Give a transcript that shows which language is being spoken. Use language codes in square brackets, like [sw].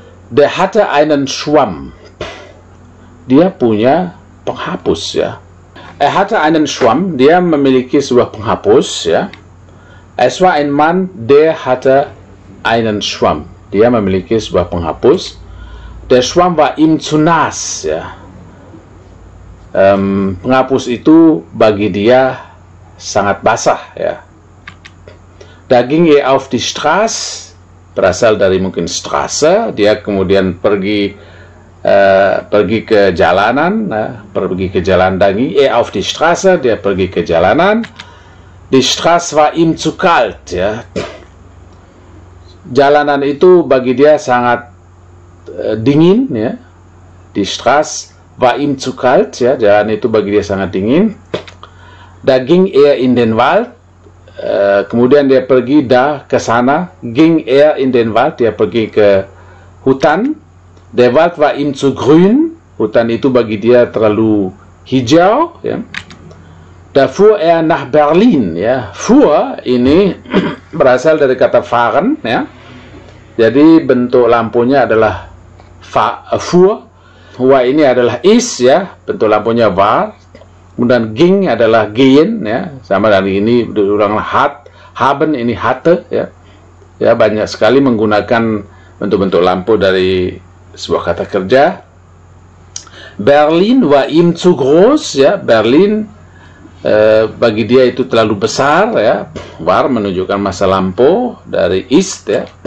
[de] Der hatte einen Schwamm. [id] Dia punya penghapus, ya. [de] Hatte einen Schwamm, [id] dia memiliki sebuah penghapus, ya. [de] Es war ein Mann, der hatte einen Schwamm. [id] Dia memiliki sebuah penghapus. [de] Der Schwamm war ihm zu nass, ya. [id] Penghapus itu bagi dia sangat basah, ya. [de] Da ging er auf die Straße, [id] berasal dari mungkin Straße, dia kemudian pergi ke jalanan, pergi ke jalan. [de] Da ging er auf die Straße, [id] dia pergi ke jalanan. [de] Die Straße war ihm zu kalt, ya. [id] Jalanan itu bagi dia sangat dingin, ya. [de] Die Straße war ihm zu kalt, ya. [id] Jalan itu bagi dia sangat dingin. [de] Da ging er in den Wald, [id] kemudian dia pergi ke sana, [de] ging er in den Wald, [id] dia pergi ke hutan. [de] Der Wald war ihm zu grün, [id] hutan itu bagi dia terlalu hijau, ya. [de] Da fuhr er nach Berlin, ya. [id] Fuhr ini berasal dari kata fahren, ya. Jadi bentuk lampunya adalah fuhr. Wa ini adalah is, ya, bentuk lampunya war. Kemudian ging adalah gehen, ya, sama dari ini diulang haben ini hatte, ya. Ya, banyak sekali menggunakan bentuk-bentuk lampu dari sebuah kata kerja. [de] Berlin war ihm zu groß, ya. [id] Berlin bagi dia itu terlalu besar, ya. War menunjukkan masa lampau dari ist, ya.